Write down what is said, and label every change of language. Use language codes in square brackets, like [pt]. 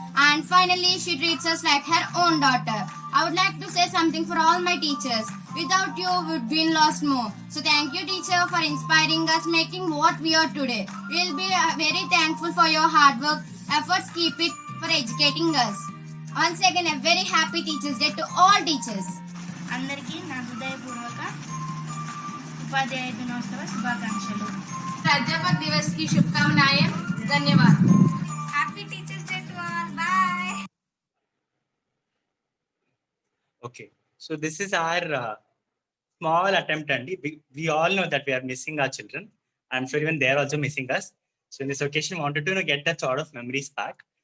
[en] And finally, she treats us like her own daughter. I would like to say something for all my teachers. Without you, we would be lost more. So thank you, teacher, for inspiring us, making what we are today. We will be very thankful for your hard work, efforts, keep it for educating us. Once again, a very happy Teachers Day to all teachers. [te] అందరికీ నా హృదయపూర్వక ఉపాధ్యాయ దినోత్సవ శుభాకాంక్షలు. [hi] अध्यापक दिवस की शुभकामनाएं. धन्यवाद. [en] Happy Teachers Day to all. Bye. Okay, so this is our small attempt, and we all know that we are missing our children. I'm sure even they're also missing us. So in this occasion, wanted to get that sort of memories back.